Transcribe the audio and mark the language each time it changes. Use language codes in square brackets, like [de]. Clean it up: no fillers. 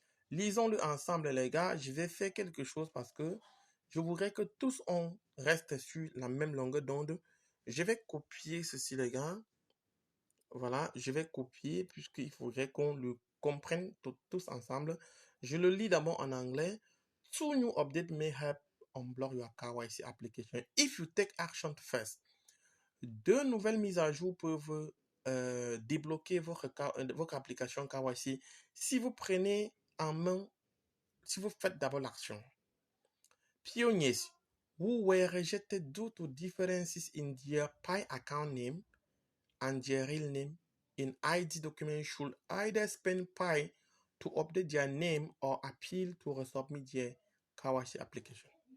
[fr] Lisons-le ensemble, les gars. Je vais faire quelque chose parce que je voudrais que tous on reste sur la même longueur d'onde. Je vais copier ceci, les gars. Voilà, je vais copier puisqu'il faudrait qu'on le comprenne tous ensemble. Je le lis d'abord en anglais. [en] Two new update may help unblock your KYC application if you take action first. [fr] Deux nouvelles mises à jour peuvent débloquer votre application KYC si vous prenez en main, si vous faites d'abord l'action. [en] Pioneers who were rejected due to differences in their Pi account name and their real name in ID document should either spend Pi to update their name or appeal to resubmit their KYC application.